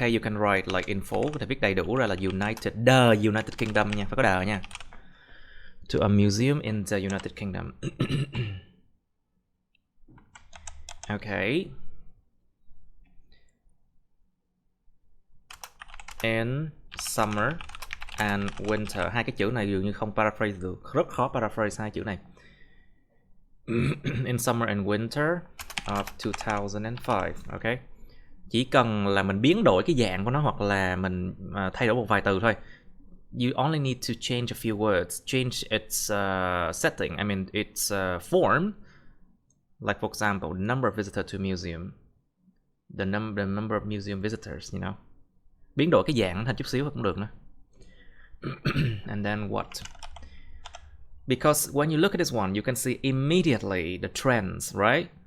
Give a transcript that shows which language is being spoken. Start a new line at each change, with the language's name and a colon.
English: You can write like in full,
Vietnamese: có thể viết đầy đủ ra là the United Kingdom nha, phải có the nha.
English: To a museum in the United Kingdom. Okay. In summer and winter.
Vietnamese: Hai cái chữ này dường như không paraphrase được, rất khó paraphrase hai chữ này.
English: In summer and winter of 2005. Okay.
Vietnamese: Chỉ cần là mình biến đổi cái dạng của nó hoặc là mình thay đổi một vài từ thôi.
English: You only need to change a few words, change its setting, I mean its form. Like for example, the number of visitors to museum, the number of museum visitors, you know.
Vietnamese: Biến đổi cái dạng thành chút xíu cũng được nữa.
English: And then what? Because when you look at this one, you can see immediately the trends, right?